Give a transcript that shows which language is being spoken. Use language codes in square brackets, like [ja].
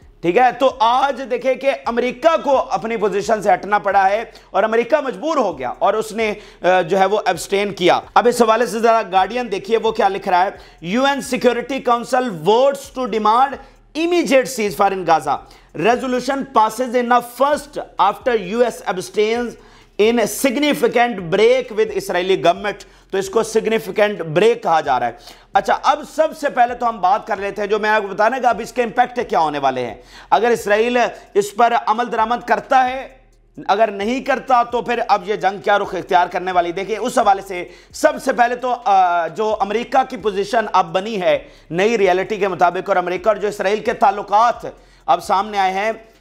[ur] ٹھیک ہے؟ تو آج دیکھیں کہ امریکہ کو اپنی پوزیشن سے ہٹنا پڑا ہے، اور امریکہ مجبور ہو گیا اور اس نے جو ہے وہ ایبسٹین کیا۔ اب اس حوالے سے ذرا گارڈین دیکھیے وہ کیا لکھ رہا ہے۔ [en] UN Security Council votes to demand immediate ceasefire in Gaza. Resolution passes in a first after US abstains in a significant break with Israeli government. [ur] تو اس کو [en] significant break [ur] کہا جا رہا ہے۔ اچھا، اب سب سے پہلے تو ہم بات کر لیتے ہیں، جو میں آپ کو بتانا کہ اب اس کے امپیکٹ کیا ہونے والے ہیں اگر اسرائیل اس پر عمل درآمد کرتا ہے، اگر نہیں کرتا تو پھر اب یہ جنگ کیا رخ اختیار کرنے والی۔ دیکھیں اس حوالے سے سب سے پہلے تو جو امریکہ کی پوزیشن اب بنی ہے نئی ریالٹی کے مطابق، اور امریکہ اور جو اسرائیل کے تعلقات اب سامنے آئے ہیں،